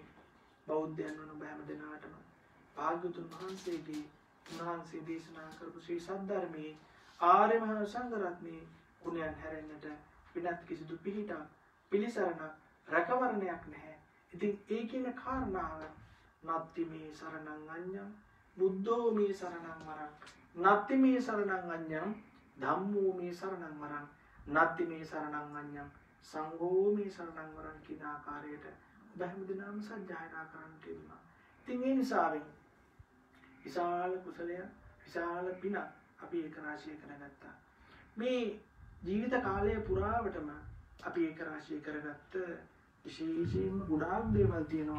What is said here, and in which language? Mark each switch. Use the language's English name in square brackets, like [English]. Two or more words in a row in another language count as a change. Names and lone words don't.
[Sinhala] බෞද්ධයන් වන ඔබ හැම දෙනාටම භාග්‍යවතුන් වහන්සේගේ උන්වහන්සේ දේශනා කරපු ශ්‍රී සද්ධර්මයේ ආර්ය මහා සංඝරත්නයේ ගුණයන් හැරෙන්නට විනත් කිසිදු පිහිටක් පිළිසරණක් රැකවරණයක් නැහැ. ඉතින් ඒ කියන කාරණාව [Pali] නත්ති මේ සරණං අඤ්ඤං බුද්ධෝ මේ සරණං වරං නත්ති මේ සරණං අඤ්ඤං ධම්මෝ මේ සරණං වරං නත්ති මේ සරණං අඤ්ඤං සංඝෝ මේ සරණං වරං [Sinhala] කියන ආකාරයට ඔබ හැමදෙනාම සජ්ජායනා කරන්නට තිබුණා. ඉතින් ඒ නිසාවෙන් විශාල කුසලය විශාල පින අපි ඒක රාශී කරගත්තා. මේ ජීවිත කාලය පුරාවටම අපි ඒක රාශී කරගත්ත විශේෂයෙන්ම ගොඩාක් දේවල් තියෙනවා.